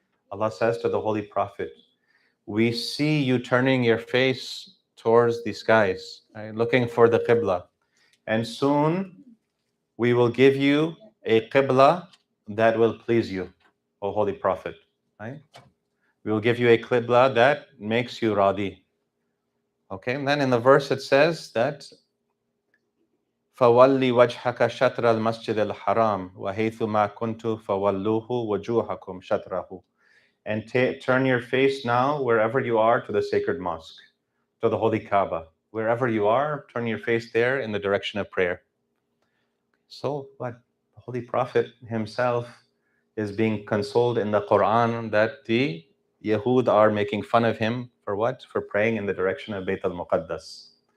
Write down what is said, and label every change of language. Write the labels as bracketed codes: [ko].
[en] Allah says to the Holy Prophet, we see you turning your face towards the skies, right, looking for the Qibla. And soon we will give you a Qibla that will please you, O Holy Prophet. Right? We will give you a Qibla that makes you radi. Okay, and then in the verse it says that [ar] فَوَلِّ وَجْهَكَ شَطْرَ الْمَسْجِدِ الْحَرَامِ وَحَيْثُ مَا كُنْتُ فَوَلُّوهُ وُجُوهَكُمْ شَطْرَهُ. [en] And turn your face now wherever you are to the sacred mosque, to the holy Kaaba. Wherever you are, turn your face there in the direction of prayer. So what? The Holy Prophet himself is being consoled in the Quran that the Yahud are making fun of him for what? For praying in the direction of Bayt al-Muqaddas.